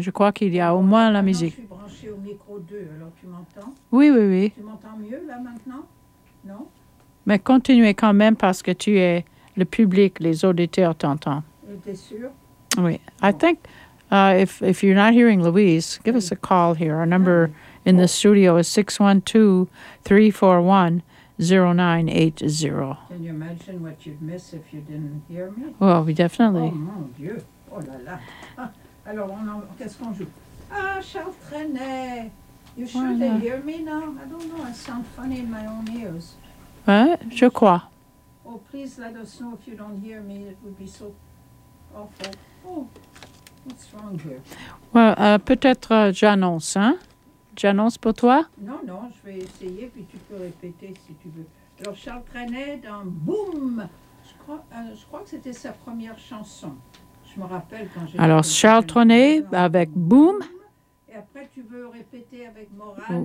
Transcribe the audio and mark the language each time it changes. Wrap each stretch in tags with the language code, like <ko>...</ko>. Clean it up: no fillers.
<fr>Je crois qu'il y a au moins la musique. Je suis branchée au micro 2, alors tu m'entends? Oui, oui, oui. Tu m'entends mieux, là, maintenant? Non? Mais continuez quand même, parce que tu es le public, les auditeurs t'entendent. T'es sûr? Oui. Bon.</fr> <en>I think if you're not hearing Louise, give us a call here. Our number... In the studio is 612-341-0980. Can you imagine what you'd miss if you didn't hear me? Well, we definitely.</en> <fr>Oh, mon Dieu. Oh là là. Ah, alors, qu'est-ce qu'on joue?</fr> <en>Ah, Charles Trenet. You should hear me now. I don't know. I sound funny in my own ears. What?</en> <fr>Je crois.</fr> <en>Oh, please let us know if you don't hear me. It would be so awful. Oh, what's wrong here? Well,</en> <fr>peut-être j'annonce, hein? J'annonce pour toi? Non, non, je vais essayer, puis tu peux répéter si tu veux. Alors, Charles Trenet, dans Boum! Je crois que c'était sa première chanson. Je me rappelle quand j'ai... Alors, Charles Trenet, avec Boum! Et après, tu veux répéter avec Morane?</fr>